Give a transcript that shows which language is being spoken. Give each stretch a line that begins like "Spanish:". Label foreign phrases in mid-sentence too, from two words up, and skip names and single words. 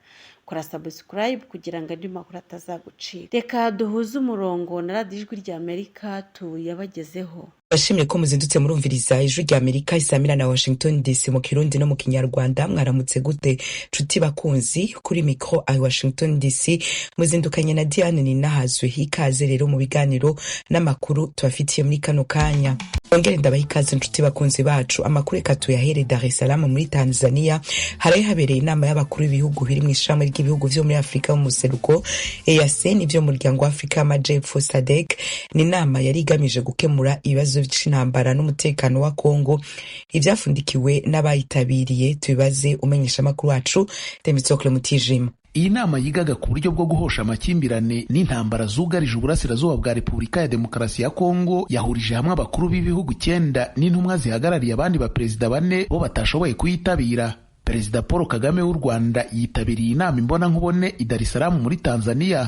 Kinyarwanda: Kora subscribe kugira ngo andi makuru atazagucika. Reka duhuze umurongo na Radio Ijwi ry'Amerika tuyabagezeho.
Rundi: Bashimye ko muzindutse murumviriza Ijwi ry'Amerika isamira na Washington DC mu Kirundi no mu Kinyarwanda. Mwaramutse gute cuti bakunzi, kuri micro a Washington DC muzindukanye na Diane Ninahazwe. Ikaze rero mu biganiro n'amakuru tubafitiye muri kano kanya. Ongere ndabaha ikaze nshuti bakunzi bacu. Amakuru katuyahere Dar es Salaam muri Tanzania. Haraye habereye inama y'abakuru b'ibihugu biri mu ishami ry'ibihugu vyo muri Afrika mu museruko EAC n'ivyo muryango wa Afrika y'Amajepfo SADC. Ni inama yari igamije gukemura ibibazo by'intambara n'umutekano wa Kongo. Ivyafundikiwe n'abayitabiriye tubibaze umenyesha makuru wacu Temitsokle Mutijima.
Kinyarwanda: Iyi nama yigaga ku buryo bwo guhosha amakimbirane n'intambara zugarije uburasirazuba bwa Repubulika ya Demokarasi ya Kongo yahurije hamwe abakuru b'ibihugu 9 n'intumwa zihagarariye abandi baperezida 4 bo batashoboye kuyitabira. Perezida Paul Kagame w'u Rwanda yitabiriye inama imbona nkubone i Dar es Salaam muri Tanzania.